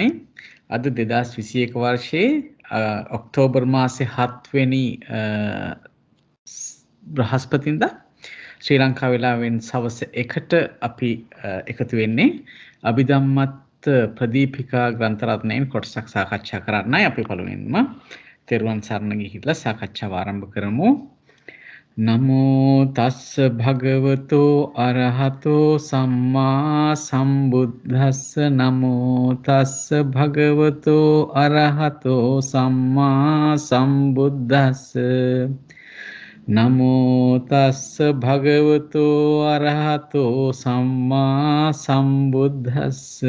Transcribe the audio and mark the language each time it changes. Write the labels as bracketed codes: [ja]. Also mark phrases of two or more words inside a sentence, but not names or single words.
[si] අද 2021 වර්ෂයේ ඔක්තෝබර් මාසේ 7 වෙනි බ්‍රහස්පතින්දා ශ්‍රී ලංකා වේලාවෙන් සවස් 1ට අපි එකතු වෙන්නේ අභිධම්මත් ප්‍රදීපිකා ග්‍රන්ථ රත්නයෙන් කොටසක් සාකච්ඡා කරන්නයි. අපි පළමුවෙන්ම තෙරුවන් සරණ ගිහිල්ලා සාකච්ඡාව ආරම්භ කරමු. [pi] නමෝ තස්ස භගවතෝ අරහතෝ සම්මා සම්බුද්දස්ස නමෝ තස්ස භගවතෝ අරහතෝ සම්මා සම්බුද්දස්ස නමෝ තස්ස භගවතෝ අරහතෝ සම්මා සම්බුද්දස්ස